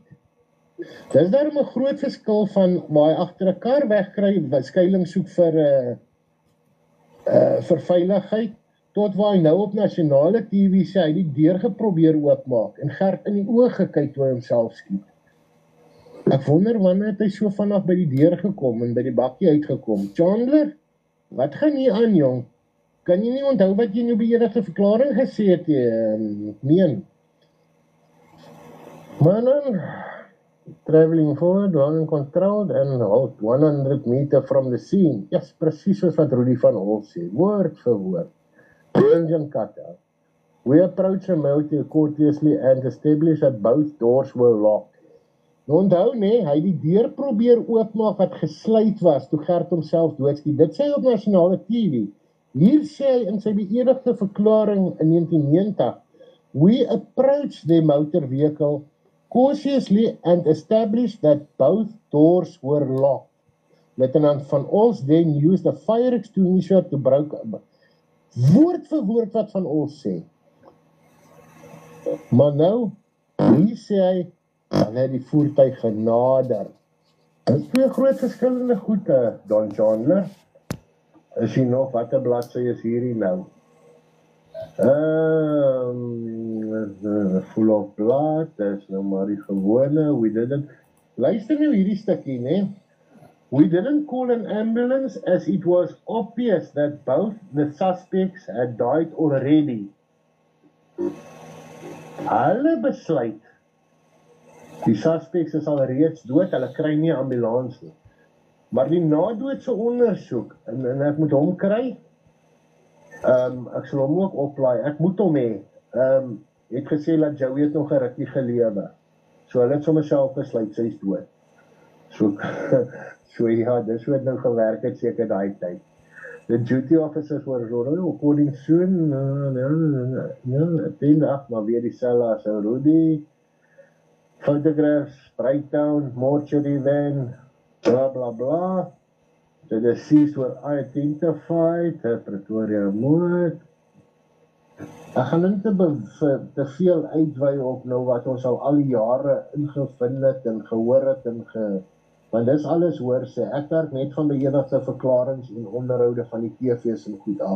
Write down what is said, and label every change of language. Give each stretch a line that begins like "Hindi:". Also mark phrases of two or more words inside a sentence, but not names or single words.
Afrikaans: Dis daarom 'n groot verskil van waar hy agter 'n kar wegkry, skuiling soek vir veiligheid, tot waar hy nou op nasionale TV sê, hy die deur geprobeer oopmaak, en Gert in die oë gekyk toe hy homself skiet. Ek wonder wanneer het hy so vanaf by die deur gekom en by die bakkie uitgekom. Chandler, wat gaan hier aan, jong? Kan jy nie onthou wat jy in jou beëdigde verklaring gesê het, meen? Maar dan,
English: traveling forward, long controlled and halt 100 meter from the scene. Yes,
Afrikaans: presies soos wat Rudy van Hol sê, woord vir woord.
English: Engine cut out. We approached the motor courteously and established that both doors were locked.
Afrikaans: Nou onthou nee, hy die deur probeer oopmaak wat gesluit was toe Gert homself doodskiet. Dit sê hy op nasionale TV. Hier sê hy in sy beëdigde verklaring in 1990,
English: we approached the motor vehicle cautiously and established that both doors were locked. Lieutenant Van Ols then used a fire extinguisher to break.
Afrikaans: Woord vir woord wat Van Ols sê. Maar nou, hier sê hy, dan het die voertuig genader. Dit is twee groot verskillende goede, Don Chandler. Is hier nog, wat 'n bladsy is hierdie nou?
English: Full of blood,
Afrikaans: dis nou maar die gewone,
English: we didn't,
Afrikaans: luister nou hierdie stukkie, ne?
English: We didn't call an ambulance as it was obvious that both the suspects had died already.
Afrikaans: Hulle besluit, die suspects is al reeds dood, hulle kry nie ambulans nie. Maar die nadoodse ondersoek, en ek moet hom kry, ek sal hom ook oplaai, ek moet hom hê, het gesê dat Joey het nog 'n rukkie gelewe. So hulle het sommer self besluit, sy is dood. So ja, dis hoe het nou gewerk het seker daai tyd.
English: The duty officers were according soon,
Afrikaans: maar weer dieselfde as Rudy,
English: photographs, breakdown, mortuary van, blah blah blah. The deceased were identified,
Afrikaans: Pretoria moord. Ek gaan nie te veel uitwy op nou wat ons al die jare ingevind het en gehoor het want dis alles hoor sê, ek werk net van beëdigde verklarings en onderhoude van die TV's en goed af.